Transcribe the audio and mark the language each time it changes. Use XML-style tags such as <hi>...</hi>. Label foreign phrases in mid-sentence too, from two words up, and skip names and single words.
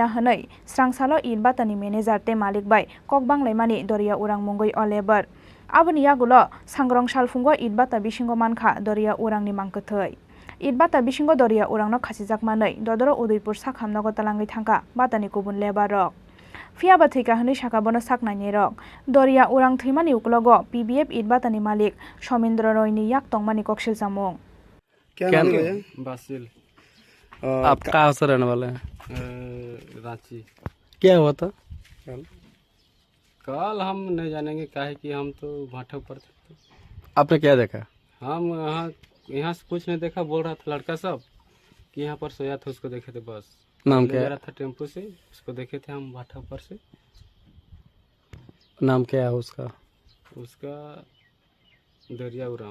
<trp>Hanai Srangsalo Idbatani Manager te Malik Bai Kokbanglaimani Doria Urang Mungoi o Labor Aboni Yagulo Sangrong Shalfungo Idbata Bisingo Mankha Doria Urang ni Mangkothai Idbata Bisingo Doria Urangno Khasijak Manai Dodoro Udaipur Sakhamnago Talangai Thangka Batani Kubun Lebar Rok Fiaba Thika Hani Shakabono Saknani Rok Doria Urang Thimani Uklogo PBF Idbatani Malik Somendra Roy ni Yak Tongmani Kokshil Samung</trp> <hi>क्या नाम है बासिल आप कहाँ से रहने वाले हैं रांची क्या हुआ था कल हम नहीं जानेंगे काहे कि हम तो भाठक पर थे आपने क्या देखा हम यहाँ से कुछ नहीं देखा बोल रहा था लड़का सब कि यहाँ पर सोया था उसको देखे थे बस नाम क्या है था टेम्पो से उसको देखे थे हम भाठक पर से नाम क्या है उसका उसका दरिया उराव</hi>